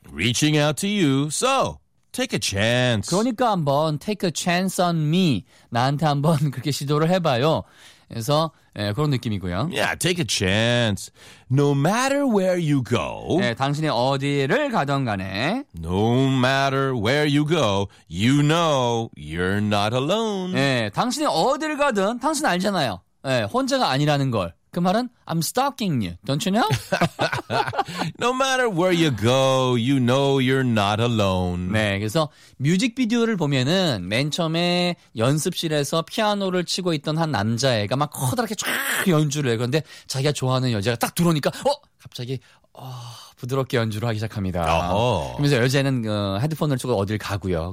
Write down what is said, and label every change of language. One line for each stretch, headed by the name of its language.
English: Reaching out to you. So, take a chance.
Korean: 그러니까 한번
English: take a chance on me.
Korean: 나한테 한번 그렇게 시도를 해봐요. 그래서 예, 그런 느낌이고요.
English: Yeah, take a chance. No matter where you go.
Korean: 네, 당신이 어디를 가던 간에.
English: No matter where you go, you know you're not alone.
Korean: 네, 당신이 어디를 가든 당신 알잖아요. 예, 혼자가 아니라는 걸. 그 말은
English: I'm stalking you. Don't you know? No matter where you go, you know you're not alone.
Korean: 네, 그래서 뮤직비디오를 보면은 맨 처음에 연습실에서 피아노를 치고 있던 한 남자애가 막 커다랗게 쫙 연주를 해. 그런데 자기가 좋아하는 여자가 딱 들어오니까 갑자기 부드럽게 연주를 하기 시작합니다. 그러면서 여자애는 헤드폰을 쓰고 어딜 가고요.